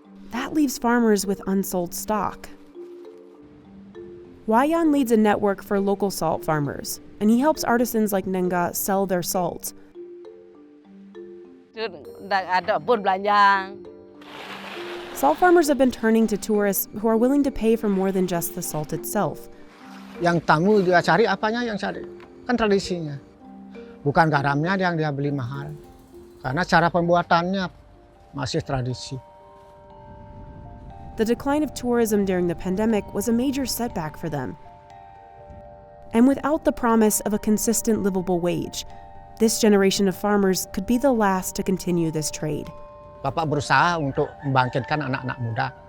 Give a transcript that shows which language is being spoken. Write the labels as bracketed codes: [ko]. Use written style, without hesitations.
[en] That leaves farmers with unsold stock. Wayan leads a network for local salt farmers, and he helps artisans like Nenga sell their salt. Salt farmers have been turning to tourists who are willing to pay for more than just the salt itself. [id] Yang tamu dia cari apanya yang cari? Kan tradisinya. Bukan garamnya yang dia beli mahal. Karena cara pembuatannya masih tradisi. [en] The decline of tourism during the pandemic was a major setback for them. And without the promise of a consistent livable wage, this generation of farmers could be the last to continue this trade. [id] Bapak berusaha untuk membangkitkan anak-anak muda.